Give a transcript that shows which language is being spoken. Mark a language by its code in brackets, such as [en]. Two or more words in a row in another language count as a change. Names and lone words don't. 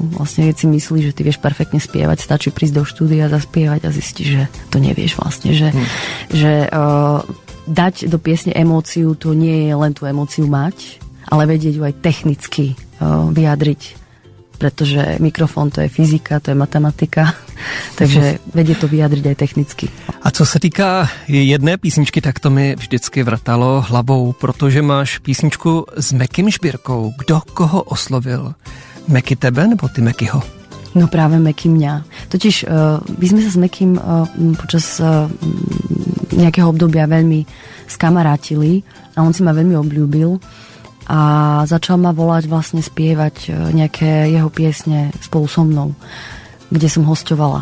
[sk] Vlastne keď si myslíš, že ty vieš perfektne spievať, stačí prísť do štúdia, zaspievať a zistíš, že to nevieš vlastne. Že dať do piesne emóciu, to nie je len tú emóciu mať, ale vedieť ju aj technicky vyjadriť. Pretože mikrofon to je fyzika, to je matematika, takže vedie to vyjadriť aj technicky. [cs] A co se týká jedné písničky, tak to mi vždycky vrtalo hlavou, protože máš písničku s Mekym Žbírkou. Kdo koho oslovil? Meky tebe nebo ty Mekyho? [sk] No práve Meky mňa. Totiž my sme sa s Mekym počas nejakého obdobia veľmi skamarátili a on si ma veľmi obľúbil. A začal ma volať vlastne spievať nejaké jeho piesne spolu so mnou, kde som hosťovala.